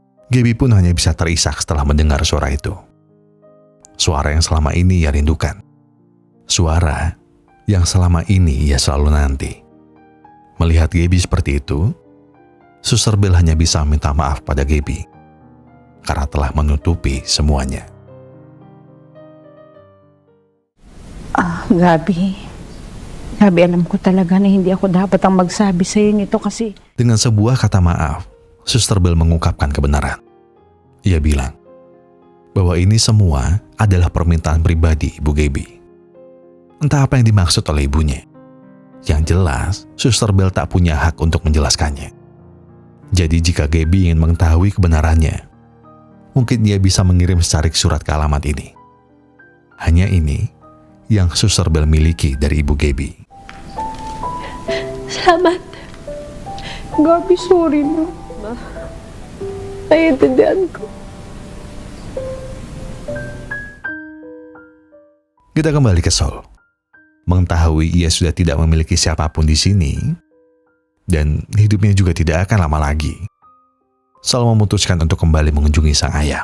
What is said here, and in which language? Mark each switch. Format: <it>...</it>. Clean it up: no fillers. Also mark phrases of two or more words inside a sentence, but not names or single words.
<id>Gaby pun hanya bisa terisak setelah mendengar suara itu. Suara yang selama ini ia rindukan. Suara yang selama ini ia selalu nanti. Melihat Gaby seperti itu, Suster Bell hanya bisa minta maaf pada Gaby karena telah menutupi semuanya.</id> <tl>Gabi, alam ko talaga na hindi ako dapat ang magsabi sa iyo nito kasi...</tl> <id>Dengan sebuah kata maaf, Suster Bell mengungkapkan kebenaran. Ia bilang bahwa ini semua adalah permintaan pribadi Ibu Gaby. Entah apa yang dimaksud oleh ibunya. Yang jelas, Suster Bell tak punya hak untuk menjelaskannya. Jadi jika Gaby ingin mengetahui kebenarannya, mungkin ia bisa mengirim secarik surat ke alamat ini. Hanya ini yang Suster Bell miliki dari Ibu Gaby.</id> <tl>Salamat. Gabi, sorry na. Naiintindihan ko.</tl> <id>Kita kembali ke Sol. Mengetahui ia sudah tidak memiliki siapapun di sini, dan hidupnya juga tidak akan lama lagi, Sol memutuskan untuk kembali mengunjungi sang ayah.</id>